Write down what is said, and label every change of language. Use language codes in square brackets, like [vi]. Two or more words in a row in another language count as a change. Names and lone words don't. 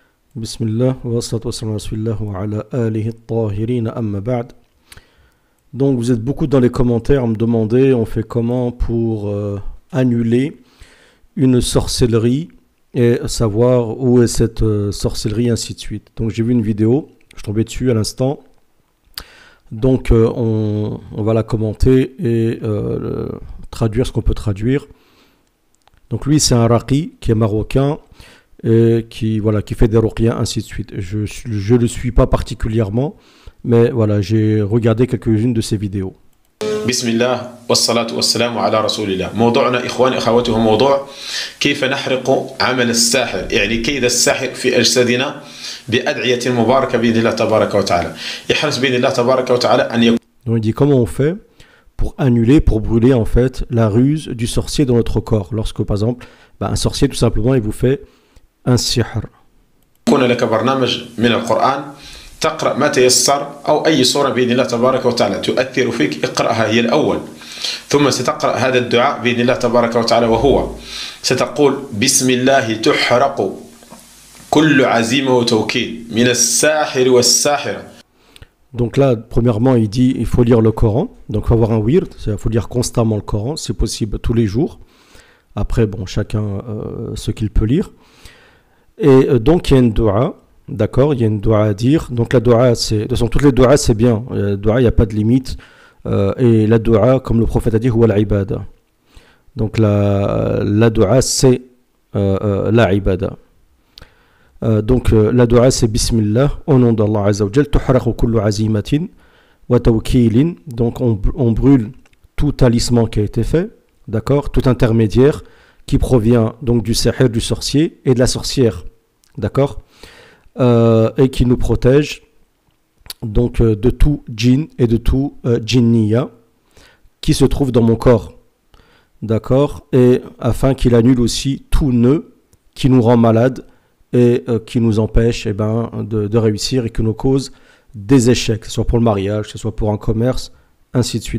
[ar] بسم الله والصلاة والسلام على رسول الله وعلى آله الطاهرين أما بعد. [fr] Donc vous êtes beaucoup dans les commentaires à me demander on fait comment pour annuler une sorcellerie et savoir où est cette sorcellerie, ainsi de suite. Donc j'ai vu une vidéo, je tombais dessus à l'instant. Donc on va la commenter et traduire ce qu'on peut traduire. Donc lui c'est un raqi qui est marocain et qui fait des ruqya, ainsi de suite. Je le suis pas particulièrement, mais voilà, j'ai regardé quelques-unes de ses vidéos. [ar] بسم الله والصلاة والسلام على رسول الله. موضوعنا إخواني أخواتي هو موضوع كيف نحرق عمل الساحر يعني كيد الساحر في أجسادنا بأدعية مباركة بإذن الله تبارك وتعالى. يحرص بإذن الله تبارك وتعالى أن يكون. [fr] Donc il dit comment on fait pour annuler, pour brûler en fait la ruse du sorcier dans notre corps. Lorsque par exemple, un sorcier tout simplement il vous fait un sihr. يكون لك برنامج من القرآن تقرأ ما تيسر أو أي سورة بإذن الله تبارك وتعالى تؤثر فيك اقرأها هي الأول ثم ستقرأ هذا الدعاء بإذن الله تبارك وتعالى وهو ستقول بسم الله تحرق كل عزيمة وتوكيد من الساحر والساحرة. Donc là, premièrement, il dit il faut lire le Coran. Donc il faut avoir un wird, il faut lire constamment le Coran, c'est possible tous les jours. Après, bon, chacun ce qu'il peut lire. Et donc il y a une dua, d'accord, il y a une dua à dire. Donc la dua, c'est, de toute façon, toutes les duas c'est bien. La dua, il n'y a pas de limite. Et la dua, comme le prophète a dit, [ar] هو العبادة. [fr] Donc la dua, c'est la ibada. Donc la dua, c'est Bismillah, au nom d'Allah [ar] عز وجل, تحرق كل عزيمة وتوكيل. [fr] Donc on brûle tout talisman qui a été fait, d'accord, tout intermédiaire qui provient donc du sahir, du sorcier et de la sorcière, d'accord, et qui nous protège donc de tout djinn et de tout djinniya qui se trouve dans mon corps, d'accord, et afin qu'il annule aussi tout nœud qui nous rend malade et qui nous empêche de réussir et qui nous cause des échecs, que ce soit pour le mariage, que ce soit pour un commerce, ainsi de suite.